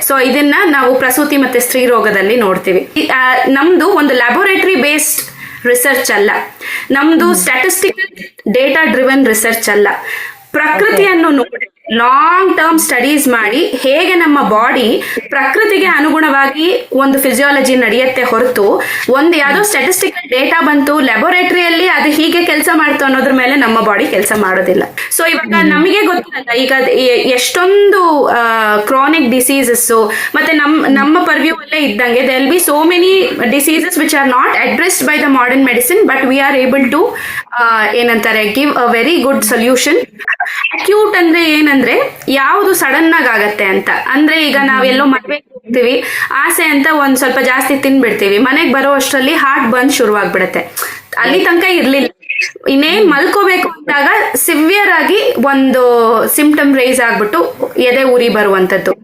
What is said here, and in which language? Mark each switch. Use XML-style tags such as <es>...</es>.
<kn>So ಇದನ್ನ ನಾವು ಪ್ರಸೂತಿ ಮತ್ತೆ ಸ್ತ್ರೀ ರೋಗದಲ್ಲಿ ನೋಡ್ತೀವಿ. ನಮ್ದು ಒಂದು ಲ್ಯಾಬೋರೇಟರಿ ಬೇಸ್ಡ್ ರಿಸರ್ಚ್ ಅಲ್ಲ, ನಮ್ದು ಸ್ಟ್ಯಾಟಿಸ್ಟಿಕಲ್ ಡೇಟಾ ಡ್ರಿವನ್ ರಿಸರ್ಚ್ ಅಲ್ಲ. ಪ್ರಕೃತಿಯನ್ನು ನೋಡಿ ಲಾಂಗ್ ಟರ್ಮ್ ಸ್ಟಡೀಸ್ ಮಾಡಿ ಹೇಗೆ ನಮ್ಮ ಬಾಡಿ ಪ್ರಕೃತಿಗೆ ಅನುಗುಣವಾಗಿ ಒಂದು ಫಿಸಿಯಾಲಜಿ ನಡೆಯುತ್ತೆ ಹೊರತು ಒಂದು ಯಾವ್ದೋ ಸ್ಟ್ಯಾಟಿಸ್ಟಿಕಲ್ ಡೇಟಾ ಬಂತು ಲ್ಯಾಬೋರೇಟರಿಯಲ್ಲಿ ಅದು ಹೀಗೆ ಕೆಲಸ ಮಾಡ್ತು ಅನ್ನೋದ್ರ ಮೇಲೆ ನಮ್ಮ ಬಾಡಿ ಕೆಲಸ ಮಾಡೋದಿಲ್ಲ. ಸೊ ಇವಾಗ ನಮಗೆ ಗೊತ್ತಿರಲ್ಲ, ಈಗ ಎಷ್ಟೊಂದು ಕ್ರಾನಿಕ್ ಡಿಸೀಸಸ್ ಮತ್ತೆ ನಮ್ಮ ಪರ್ವ್ಯೂ ಅಲ್ಲೇ ಇದ್ದಂಗೆ</kn> <en>there will be so many diseases which are not addressed by the modern medicine, but we are able to ಏನಂತಾರೆ give a very good solution.</en> <kn>Acute ಅಂದ್ರೆ ಏನಂದ್ರೆ ಯಾವುದು ಸಡನ್ ಆಗಿ ಆಗತ್ತೆ ಅಂತ. ಅಂದ್ರೆ ಈಗ ನಾವೆಲ್ಲೋ ಮದ್ವೆ ಹೋಗ್ತೀವಿ, ಆಸೆ ಅಂತ ಒಂದ್ ಸ್ವಲ್ಪ ಜಾಸ್ತಿ ತಿನ್ಬಿಡ್ತೀವಿ, ಮನೆಗ್ ಬರೋ ಅಷ್ಟರಲ್ಲಿ ಹಾರ್ಟ್ ಬಂದ್ ಶುರುವಾಗ್ಬಿಡತ್ತೆ. ಅಲ್ಲಿ ತನಕ ಇರ್ಲಿಲ್ಲ, ಇನ್ನೇನ್ ಮಲ್ಕೋಬೇಕು ಅಂದಾಗ ಸಿವಿಯರ್ ಆಗಿ ಒಂದು ಸಿಂಪ್ಟಮ್ ರೈಸ್ ಆಗ್ಬಿಟ್ಟು ಎದೆ ಉರಿ ಬರುವಂತದ್ದು.</kn>